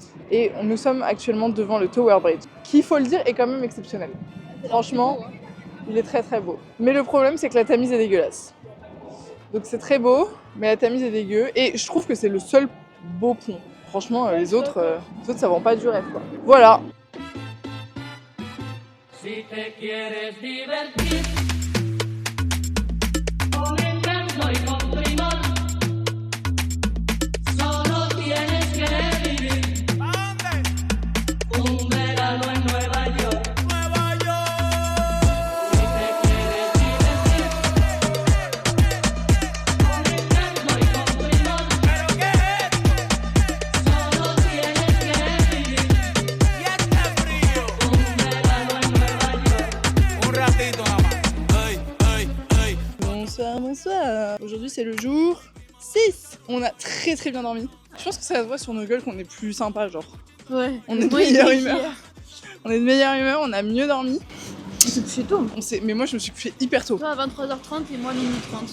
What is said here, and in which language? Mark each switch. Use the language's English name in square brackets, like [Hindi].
[French] Et nous sommes actuellement devant le Tower Bridge, qui, il faut le dire, est quand même exceptionnel. Franchement, il est très très beau. Mais le problème, c'est que la Tamise est dégueulasse. Donc c'est très beau, mais la Tamise est dégueu. Et je trouve que c'est le seul beau pont. Franchement, les autres, ça vend pas du rêve, quoi. Voilà. [Spanish] Si te quieres divertir, con encanto y con primor, solo tienes que vivir un verano en Nueva York. Nueva York. Si te quieres divertir, con encanto y con primor, ¿pero qué es? Solo tienes que vivir y está frío un verano en Nueva York. Un ratito nada más. [French] Hey, hey, hey. Bonsoir, bonsoir. Aujourd'hui c'est le jour 6. On a très très bien dormi. Je pense que ça se voit sur nos gueules qu'on est plus sympa, genre. Ouais. On est de meilleure humeur. On est de meilleure humeur, on a mieux dormi. s'est couché tôt. Mais moi je me suis couchée hyper tôt. Toi à 23h30 et moi minuit 30.